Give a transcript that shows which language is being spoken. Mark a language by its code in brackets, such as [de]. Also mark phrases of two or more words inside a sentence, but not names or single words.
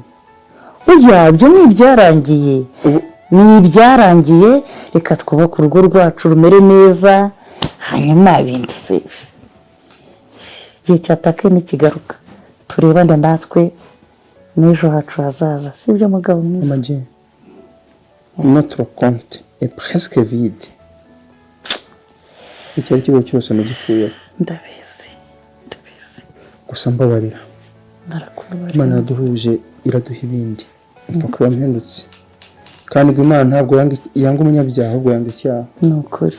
[rw] Oya byo n'ibyarangiye reka twubake urugo rwacu rumere neza hanyuma ibindi safe. Igihe cyatakaye n'ikigaruka turebane natwe n'ejo hacu hazaza sibyo mugabo mwiza. [fr] Mageni notre compte est presque vide. [rw] Icyari kigo cyose nagikuye. Ndabizi gusa mbabarira. Narakubabarira. Imana yaduhuje iraduha ibindi. Kuko yampindutse kandi ngo Imana ntabwo yanga umunyabyaha ahubwo yanga icyaha. Ni ukuri.